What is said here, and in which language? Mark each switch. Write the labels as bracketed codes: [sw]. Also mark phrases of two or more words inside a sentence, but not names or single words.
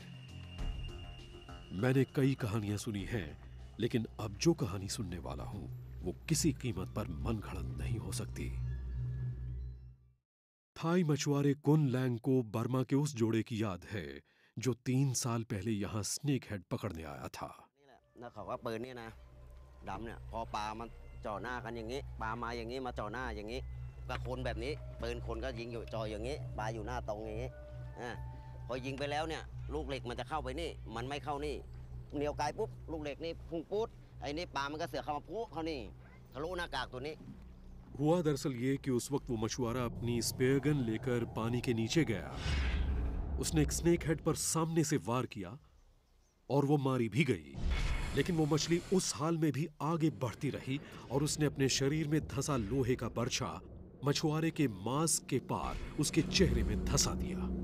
[hi] मैंने कई कहानियां सुनी हैं, लेकिन अब जो कहानी सुनने वाला हूं वो किसी कीमत पर मनगढ़ंत नहीं हो सकती। थाई मछुआरे कुन लैंग को बर्मा के उस जोड़े की याद है जो 3 साल पहले यहाँ [en] snake head [hi] पकड़ने आया था। [th] แล้วเขาก็ปืนนี่นะดำเนี่ยพอปลามันจ่อหน้ากันอย่างนี้ปลามาอย่างนี้มาจ่อหน้าอย่างนี้กับคนแบบนี้ปืนคนก็ยิงอยู่จ่ออย่างนี้ปลาอยู่หน้าตรงอย่างนี้พอยิงไปแล้วเนี่ยลูกเหล็กมันจะเข้าไปนี่มันไม่เข้านี่เหนียวไกลปุ๊บลูกเหล็กนี่พุ่งปุ๊ดไอ้นี่ปลามันก็เสือกเข้ามาปุ๊เข้านี่ทะลุหน้ากากตัวนี้ [hi] हुआ दरअसल ये कि उस वक्त वो मछुआरा अपनी [en] spear gun [hi] लेकर पानी के नीचे गया। उसने एक [en] snake head [hi] पर सामने से वार किया और वो मारी भी गई, लेकिन वो मछली उस हाल में भी आगे बढ़ती रही और उसने अपने शरीर में धंसा लोहे का बर्छा मछुआरे के मांस के पार उसके चेहरे में धंसा दिया।